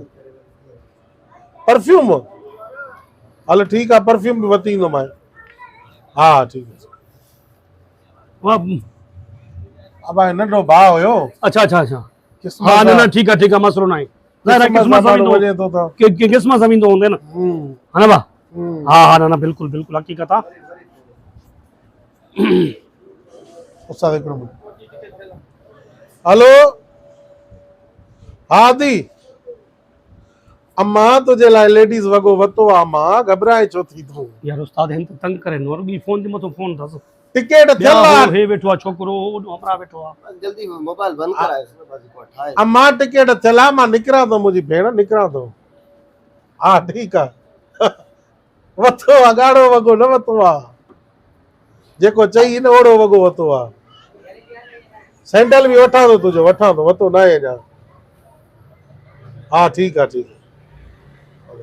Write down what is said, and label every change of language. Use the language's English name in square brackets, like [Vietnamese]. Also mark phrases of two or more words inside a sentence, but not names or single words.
[Sindhi] परफ्यूम हल ठीकु आहे परफ्यूम बि वठी ईंदोमांइ। हा ठीकु आहे। वाह अब नंढो भाउ हुयो अच्छा अच्छा अच्छा क़िस्मत हाँ न सां- न ठीकु आहे मसलो न आहे क़िस्मत सां माण्हू वञे थो त क़िस्मत सां वेंदो हूंदे न है ना भाउ हाँ हाँ न न बिल्कुलु बिल्कुलु हक़ीक़त आहे उस्ताद हिकिड़ो मिंट। हेलो हा दी अम्मा तुंहिंजे लाइ लेडीज़ वॻो वरितो आहे अम्मा घबराए छो थी तूं? यार उस्ताद हिन त तंग करे नो ॿी फोन जे मथां फोन अथसि टिकट थियल आहे हे वेठो आहे छोकिरो होॾो हमरा वेठो आहे जल्दी मोबाइल बंद कराए बाजी को ठाए अम्मा टिकट थियल आहे मां निकिरां थो मुंहिंजी भेण निकिरां थो। हा ठीकु आहे वरितो आहे ॻाढ़ो वॻो न वरितो आहे जेको चई न ओड़ो वॻो वरितो आहे। सैंडल बि वठां थो तुंहिंजो वठां थो वरितो न आहे अञा। हा ठीकु आहे ठीकु आहे।